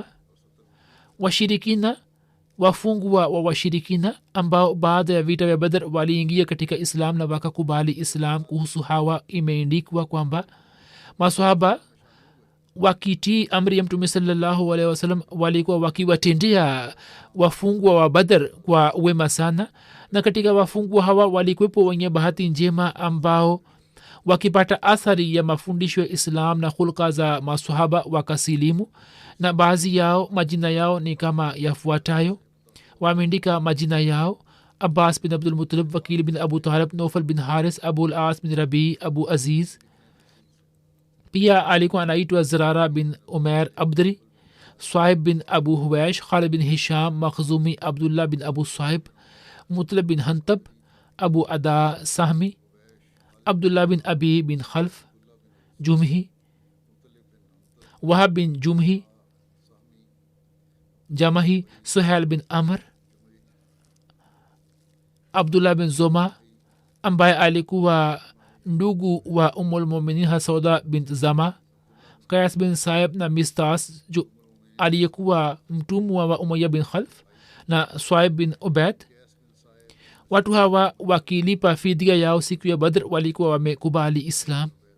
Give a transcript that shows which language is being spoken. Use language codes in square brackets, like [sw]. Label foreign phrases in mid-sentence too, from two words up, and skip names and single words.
[sw] Washirikina wafungwa wa washirikina ambao baada ya vita vya Badr waliingia katika Islam na wakakubali Islam, kuhusu hawa imeandikwa kwamba maswahaba wakitii amri ya Mtume [ar] صلى الله عليه وسلم [sw] walikuwa wakiwatendea wafungwa wa Badr kwa wema sana. Na katika wafungwa hawa walikuwepo wenye bahati njema ambao wakipata athari ya mafundisho ya Islam na hulka za maswahaba wakasilimu, na baadhi yao majina yao ni kama yafuatayo. Wameandika majina yao: Abbas bin Abdul Muttalib, Wakil bin Abu Talib, Nofal bin Haris, Abul As bin Rabi, Abu Aziz. Pia alikuwa anaitwa Zirara bin Umair Abdri, Suhaib bin Abu Huwaish, Khalid bin Hisham Makhzumi, Abdullah bin Abu Suhaib, Mutlab bin Hantab, Abu Ada Sahmi, Abdullah bin Abi bin Khalf Jumhi, Wahab bin Jumhi Jamahi, Suhail bin Amr, Abdullah bin Zoma ambaye alikuwa ndugu wa Ummul Mu'minin Hasauda bint Zama, Qais bin Saib na Mistas jo aliyekuwa mtumwa wa Umayya bin Khalf, na Suhaib bin Ubaid. Watu hawa wakilipa fidia yao siku ya Badr walikuwa wamekubali Islam.